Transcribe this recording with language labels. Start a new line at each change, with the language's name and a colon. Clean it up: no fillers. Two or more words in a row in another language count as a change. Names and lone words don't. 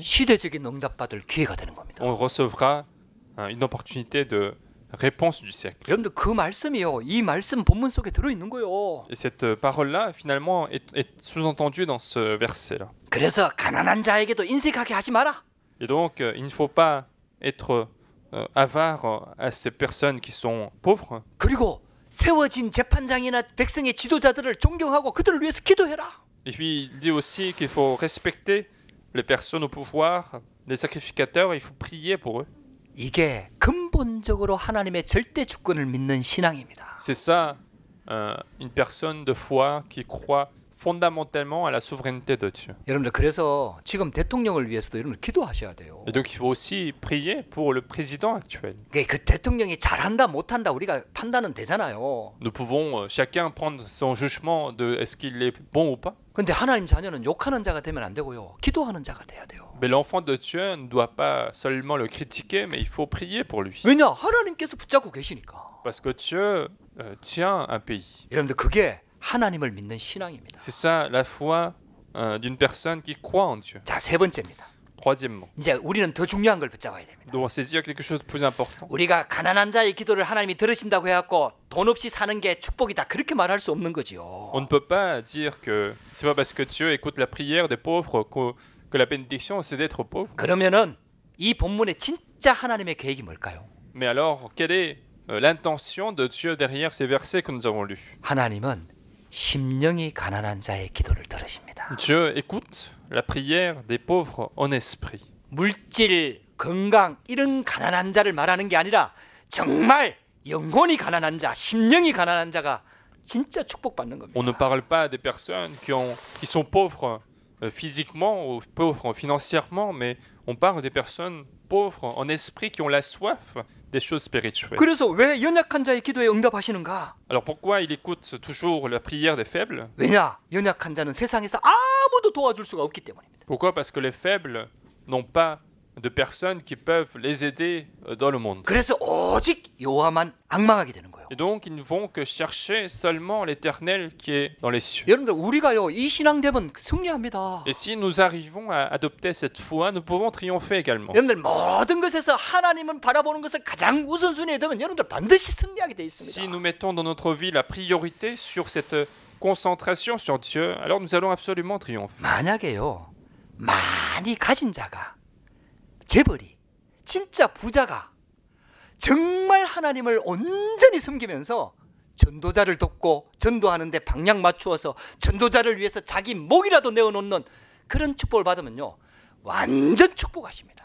Korean: 시대적인 응답받을 기회가 되는 겁니다.
French: on recevra une opportunité de réponse du siècle.
Korean: 여러분들 그 말씀이요. 이 말씀 본문 속에 들어 있는 거예요.
French: Et cette parole-là, finalement, est sous-entendue dans ce verset-là.
Korean: 그래서 가난한 자에게도 인색하게 하지 마라.
French: Et donc, il ne faut pas être avare à ces personnes qui sont pauvres.
Korean: 그리고 세워진 재판장이나 백성의 지도자들을 존경하고 그들을 위해서 기도해라.
French: Et puis, il dit aussi qu'il faut respecter les personnes au pouvoir, les sacrificateurs, il faut prier pour eux.
Korean: 이게 근본적으로 하나님의 절대 주권을 믿는 신앙입니다.
French: C'est ça, une personne de foi qui croit fondamentalement à la souveraineté de Dieu.
Korean: 여러분들 그래서 지금 대통령을 위해서도 여러분들 기도하셔야 돼요.
French: Et donc, il faut aussi prier pour le président actuel.
Korean: 그 대통령이 잘한다 못한다 우리가 판단은 되잖아요.
French: Nous pouvons chacun prendre son jugement de est-ce qu'il est bon ou pas.
Korean: 근데 하나님 자녀는 욕하는 자가 되면 안 되고요. 기도하는 자가 돼야 돼요.
French: Mais l'enfant de Dieu ne doit pas seulement le critiquer, mais il faut prier pour lui.
Korean: 왜냐? 하나님께서 붙잡고 계시니까.
French: Parce que Dieu tient un pays.
Korean: 여러분들 그게 하나님을 믿는 신앙입니다.
French: C'est ça la foi d'une personne qui croit en Dieu.
Korean: 자, 세 번째입니다.
French: Troisièmement,
Korean: 이제 우리는 더 중요한 걸 붙잡아야 됩니다.
French: nous devons saisir quelque chose de plus important.
Korean: 우리가 가난한 자의 기도를 하나님이 들으신다고 해갖고 돈 없이 사는 게 축복이다 그렇게 말할 수 없는 거지요.
French: On ne peut pas dire que c'est pas parce que Dieu écoute la prière des pauvres que la bénédiction c'est d'être pauvre.
Korean: 그러면은 이 본문에 진짜 하나님의 계획이 뭘까요?
French: Mais alors, quelle est l'intention de Dieu derrière ces versets que nous avons lus?
Korean: 하나님은 심령이 가난한 자의 기도를 들으십니다.
French: Dieu écoute la prière des pauvres en esprit.
Korean: 물질, 건강 이런 가난한 자를 말하는 게 아니라 정말 영혼이 가난한 자, 심령이 가난한 자가 진짜 축복받는 겁니다.
French: On ne parle pas des personnes qui sont pauvres physiquement ou pauvres financièrement, mais on parle des personnes pauvres en esprit qui ont la soif des choses spirituelles.
Korean: 그래서 왜 연약한 자의 기도에 응답하시는가?
French: Alors pourquoi il écoute toujours la prière des faibles?
Korean: 왜냐? 연약한 자는 세상에서 아무도 도와줄 수가 없기 때문입니다.
French: Pourquoi? Parce que les faibles n'ont pas de personnes qui peuvent les aider dans le monde.
Korean: 그래서 오직 여호와만 앙망하게 되는 거예요.
French: Et donc ils ne vont que chercher seulement l'Éternel qui est dans les cieux.
Korean: 여러분들 우리가요 이 신앙 되면 승리합니다.
French: Et si nous arrivons à adopter cette foi, nous pouvons triompher également.
Korean: 여러분들 모든 것에서 하나님은 바라보는 것을 가장 우선순위에 두면 여러분들 반드시 승리하게 돼
French: Si
Korean: 있습니다.
French: nous mettons dans notre vie la priorité sur cette concentration sur Dieu, alors nous allons absolument triompher.
Korean: 만약에요 많이 가진 자가 재벌이 진짜 부자가 정말 하나님을 온전히 섬기면서 전도자를 돕고 전도하는데 방향 맞추어서 전도자를 위해서 자기 목이라도 내어놓는 그런 축복을 받으면요, 완전 축복하십니다.